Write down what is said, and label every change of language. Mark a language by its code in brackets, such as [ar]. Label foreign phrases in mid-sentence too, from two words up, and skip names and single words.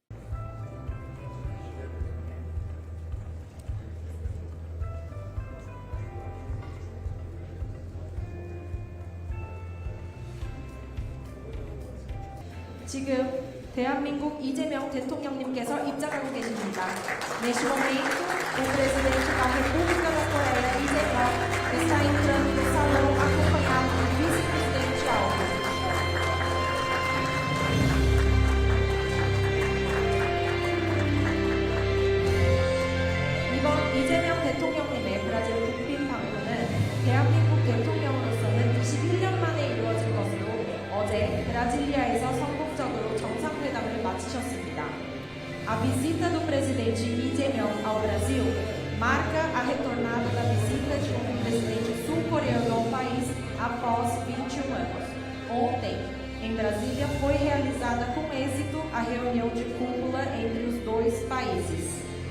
[ko] 지금 대한민국 이재명 대통령님께서 입장하고 계십니다. [pt] Neste momento, o presidente da República da Coreia, Lee Jae-myung, está entrando no salão acompanhado do vice-presidente Alves. [ko] 이번 이재명 대통령님의 브라질 국빈 방문은 대한민국 대통령으로서는 21년 만에 이루어질 것으로 어제 브라질리아에서 성공적으로 정상회담을 마치셨습니다. [pt] A visita do presidente Lee Jae-myung ao Brasil marca a retornada da visita de um presidente sul-coreano ao país após 21 anos. Ontem, em Brasília, foi realizada com êxito a reunião de cúpula entre os dois países.